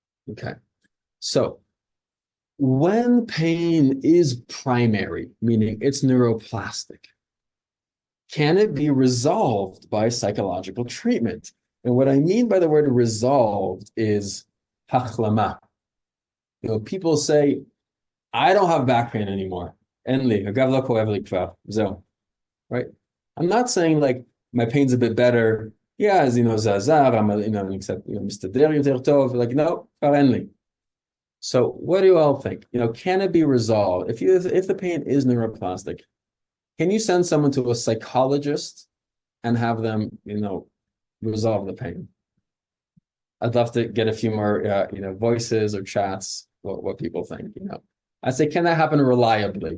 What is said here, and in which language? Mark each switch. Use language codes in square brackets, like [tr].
[en] Okay, so when pain is primary, meaning it's neuroplastic, can it be resolved by psychological treatment? And what I mean by the word resolved is החלמה. People say, I don't have back pain anymore. [he] אין לי, הגב לא כואב לי כבר, זהו. [en] Right? I'm not saying like my pain's a bit better. Yeah, as [he] זה עזר, [en] I'm except [he] מסתדר יותר טוב. [en] Like, no, [he] כבר אין לי. [en] So what do you all think? Can it be resolved? If the pain is neuroplastic, can you send someone to a psychologist and have them, resolve the pain? I'd love to get a few more, voices or chats, what people think, I say, can that happen reliably?